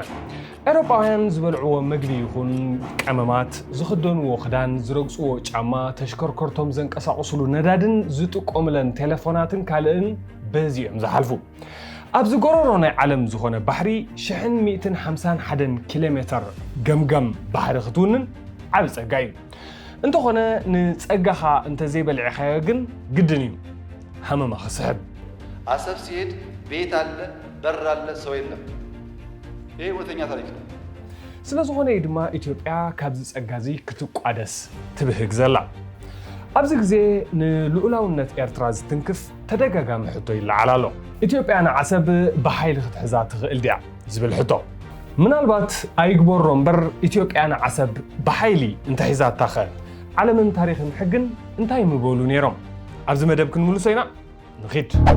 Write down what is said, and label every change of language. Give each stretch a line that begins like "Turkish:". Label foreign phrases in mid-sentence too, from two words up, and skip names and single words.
Tigrinya: ኤውሮጳውያን ዝበልዕዎ ምግቢ ይኹን ቀመማት ዝኽደንዎ ክዳን ዝረግፅዎ ጫማ ተሽከርከርቶም ዘንቀሳቕስሉ ነዳድን ዝጥቀሙለን ቴሌፎናትን ካልእን በዚኦም ዝሓልፉ ኣብዚ ጎሮሮ ናይ ዓለም ዝኾነ ባሕሪ 151 ኪሎሜትር ገምገም ባሕሪ ክትውንን ዓብ ፀጋ እዩ እንተኾነ ንፀጋኻ እንተዘይበልዕኻዮ ግን ግድን እዩ ሃመማ ክስሕብ
Amharic: አሰብ ሲሄድ ቤት አለ በር አለ ሰው የለም ይሄ ወተኛ ታሪክ ነው
Tigrinya: ስለዝኾነ ድማ ኢትዮጵያ ካብዚ ፀጋዚ ክትቋደስ ትብህግ ዘላ ኣብዚ ግዜ ንልኡላውነት ኤርትራ ዝትንክፍ ተደጋጋሚ ሕቶ ይለዓል ኣሎ ኢትዮጵያ ንዓሰብ ብሓይሊ ክትሕዛ ትኽእል ድያ ዝብል ሕቶ ምናልባት ኣይግበሮ እምበር ኢትዮጵያ ንዓሰብ ብሓይሊ እንተሒዛታ ኸ ዓለምን ታሪኽን ሕግን እንታይ ምበሉ ነይሮም ኣብዚ መደብ ክንምልሶ ኢና ንኺድ